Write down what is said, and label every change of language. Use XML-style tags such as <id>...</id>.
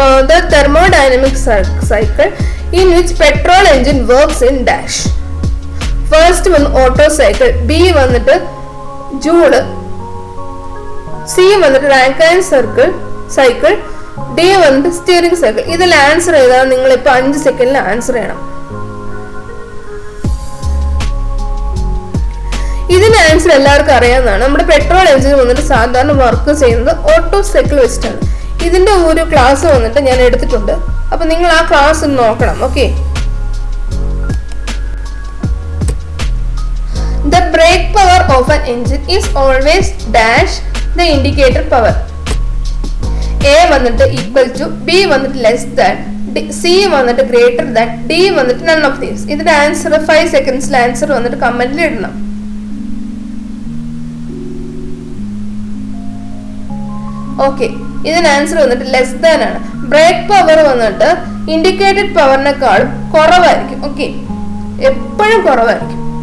<en>The thermodynamic cycle in which petrol engine works in dash. First one Otto cycle, B വന്നിട്ട് Joule, C വന്നിട്ട് Rankine cycle, D വന്നിട്ട് Stirling cycle.</en> <ml>ഇതിൽ answer ചെയ്താൽ നിങ്ങൾ ഇപ്പൊ 5 സെക്കൻഡിൽ ആൻസർ ചെയ്യണം. ഇതിന്റെ ആൻസർ എല്ലാവർക്കും അറിയാവുന്നതാണ്. നമ്മുടെ പെട്രോൾ എഞ്ചിൻ വന്നിട്ട് സാധാരണ വർക്ക് ചെയ്യുന്നത് ഓട്ടോ സൈക്കിൾ വെച്ചിട്ടാണ്. ഇതിന്റെ ഒരു ക്ലാസ് വന്നിട്ട് ഞാൻ എടുത്തിട്ടുണ്ട്, അപ്പൊ നിങ്ങൾ ആ ക്ലാസ് ഒന്ന് നോക്കണം.</ml> <en>Okay, the brake power of an engine is always dash the indicator power. A വന്നിട്ട് equal to, B വന്നിട്ട് less than, C വന്നിട്ട് greater than, D വന്നിട്ട് none of these.</en> <ml>ഇതിന്റെ ആൻസർ 5 സെക്കൻഡ്സിൽ ആൻസർ വന്നിട്ട് കമന്റിൽ ഇടണം. ഓക്കെ, ഇതിന് ആൻസർ വന്നിട്ട് ലെസ് ദാൻ ആണ്. ബ്രേക്ക് പവർ വന്നിട്ട് ഇൻഡിക്കേറ്റഡ് പവറിനെക്കാളും കുറവായിരിക്കും. ഓക്കെ, എപ്പോഴും കുറവായിരിക്കും.</ml>